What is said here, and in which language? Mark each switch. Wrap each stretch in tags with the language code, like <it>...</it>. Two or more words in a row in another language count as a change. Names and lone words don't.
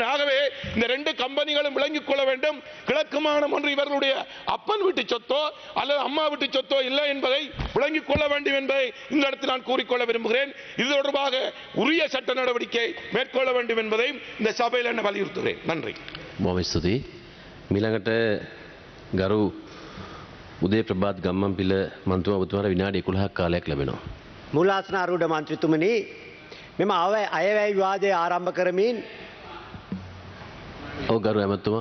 <ta>ஆகவே இந்த 2 கம்பெனிகளும் விளங்கிக் கொள்ள வேண்டும். கிழக்கு மாகாணம் ஒன்று இவர்களுடைய அப்பன் வீட்டு சொத்தோ அல்லது அம்மா வீட்டு சொத்தோ இல்லை என்பதை விளங்கிக் கொள்ள வேண்டும் என்பதை இந்த இடத்தில் நான் கூறிக்கொள்ள விரும்புகிறேன். இது தொடர்பாக உரிய சட்ட நடவடிக்கை மேற்கொள்ள வேண்டும் என்பதையும் இந்த சபையில் என்ன வலியுறுத்துகிறேன். நன்றி.</ta> <si>බොහොම ස්තුතියි. මීළඟට ගරු උදේ ප්‍රභාත් ගම්මන්පිල මන්ත්‍රී ඔබතුමාට විනාඩි 11ක් කාලයක් ලැබෙනවා. මූලාසන ආරූඪ මන්ත්‍රීතුමනි මෙම අයවැය විවාදය ආරම්භ කරමින් ඔව් ගරු ඇමතුමා</si>